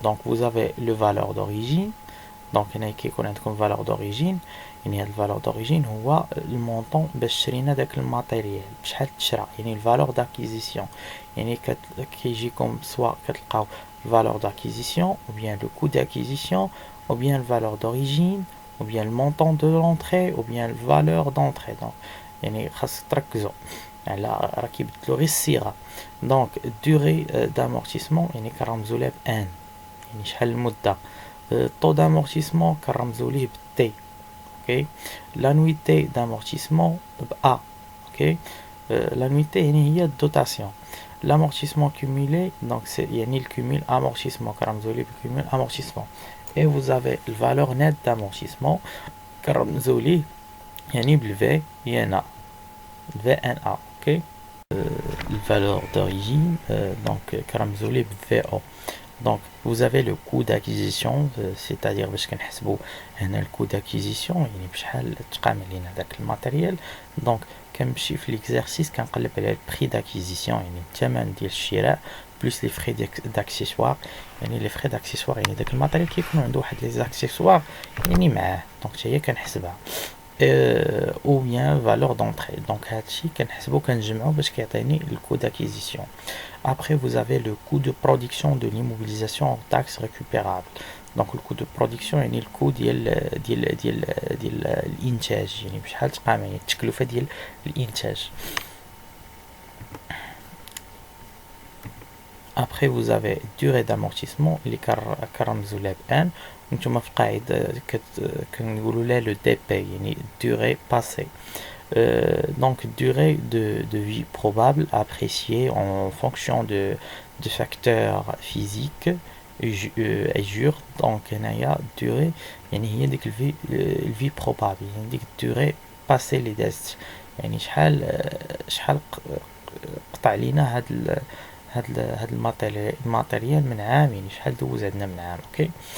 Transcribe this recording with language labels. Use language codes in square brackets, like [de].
[fr] Donc, vous avez le valeur d'origine. Donc, il y a qui connaît comme valeur d'origine. Il y a le valeur d'origine [ar] هو المونطون باش شرينا داك الماتيريال بشحال تشرى، يعني الفالور d'acquisition. يعني كيجيكم سواء كتلقاو [fr] valeur d'acquisition ou bien le coût d'acquisition ou bien le valeur d'origine ou bien le montant de l'entrée ou bien le valeur d'entrée. [ar] Donc يعني خاص تركزوا على راه كيبدلوا غير الصيغه. دونك durée d'amortissement يعني كنرمزوا لها ب ان، يعني شحال المده. taux d'amortissement كنرمزوا ليه ب T. [fr] ok. l'annuité d'amortissement ب A. ok. [ar] l'annuité يعني هي الدوتاسيون. [fr] l'amortissement cumulé donc c'est يعني le cumul amortissement [ar] كنرمزوا ليه بالcumul amortissement. [fr] et vous avez le valeur nette d'amortissement [ar] كنرمزوا ليه يعني بالV [fr] VNA VNA. ok. [ar] valeur d'origine donc كنرمزوا ليه بالVO. [fr] Donc vous avez le coût d'acquisition c'est-à-dire [ar] باش كنحسبوا هنا الكو d'acquisition يعني بشحال تقام علينا داك الماتيريال. دونك كنمشي في ليكزارسيس كنقلب على البري d'acquisition يعني الثمن ديال الشراء بلس لي فري d'accessoire. يعني لي فري d'accessoire يعني داك الماتيريال كيكون عنده واحد لي زاكسيسوار يعني معاه، دونك حتى هي كنحسبها. [fr] ou bien valeur d'entrée. [ar] Donc هادشي كنحسبو كنجمعو باش كيعطيني الكو d'acquisition. [fr] Après, vous avez le coût de production de l'immobilisation en taxes récupérables. [ar] Donc le coût de production يعني الكو ديال الانتاج، يعني بشحال تقام يعني التكلفة ديال الانتاج. [fr] Après vous avez durée d'amortissement [ar] اللي كنرمزو لها ب ان، نتوما في القاعدة كنقولوا لها le DP يعني [fr] durée passée. Donc durée de vie probable appréciée en fonction de facteurs physiques et jure. [ar] donc هنايا durée يعني هي ديك الفي probable، يعني ديك durée passée لي دازت، يعني شحال قطع لينا هاد الماتيريال من عام، يعني شحال دوز عندنا من عام. اوكي.